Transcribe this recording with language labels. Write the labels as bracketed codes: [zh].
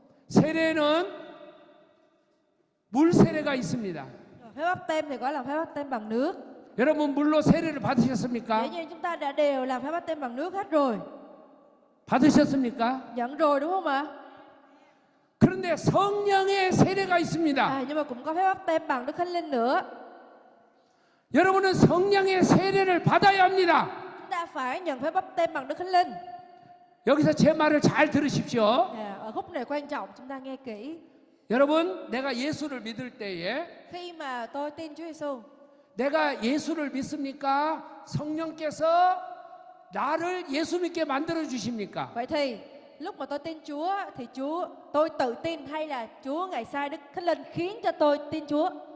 [ko] 세례는 물 세례가 있습니다. [vi] Phép báp têm thì gọi là phép báp têm bằng nước. [ko] 여러분 물로 세례를 [vi] Dĩ [ko] 받으셨습니까? [vi] nhiên chúng ta đã đều làm phép báp têm bằng nước hết rồi. [ko] 받으셨습니까? [vi] Nhận rồi đúng không ạ? [ko] 그런데 성령의 세례가 있습니다. [vi] Nhưng mà cũng có phép báp têm bằng Đức Thánh Linh nữa. [ko] 여러분은 성령의 세례를 받아야 합니다. [vi] Chúng ta phải nhận phép báp têm bằng Đức Thánh Linh. [ko] 여기서 제 말을 잘 들으십시오. [vi] Ở khúc này quan trọng, chúng ta nghe kỹ. [ko] 여러분, 내가 예수를 믿을 때에 [vi] Khi mà tôi tin Chúa Giêsu, [ko] 내가 예수를 믿습니까? 성령께서 나를 예수 믿게 만들어 주십니까? [vi] vậy thì lúc mà tôi tin Chúa thì tôi tự tin hay là Chúa ngày sai Đức Thánh Linh khiến cho tôi tin Chúa?